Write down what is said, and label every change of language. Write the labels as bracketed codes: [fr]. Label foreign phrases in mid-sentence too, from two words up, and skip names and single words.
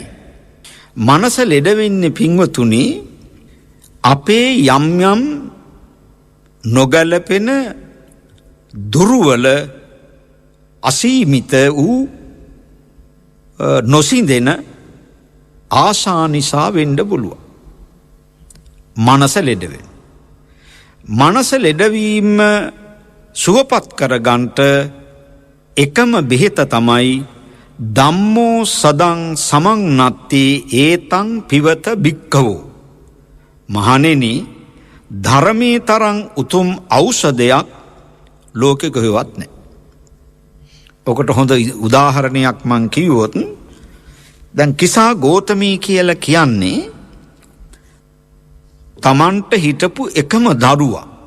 [si] මනස ලෙඩ වෙන්නේ පින්වතුනි අපේ යම් යම් නොගැලපෙන දුර්වල අසීමිත වූ නොසිඳෙන ආශා නිසා වෙන්න පුළුවන්. මනස ලෙඩ වෙන. මනස ලෙඩවීම සුවපත් කරගන්නට එකම බෙහෙත තමයි [pi] ධම්මෝ සදං සමං නත්ති ඒතං පිවත භික්ඛවෝ. [si] මහණෙනි ධර්මයේ තරම් උතුම් ඖෂධයක් ලෝකෙ කොහෙවත් නැහැ. ඔකට හොඳ උදාහරණයක් මං කිව්වොත් දැන් කිසා ගෝතමී කියලා කියන්නේ තමන්ට හිටපු එකම දරුවා.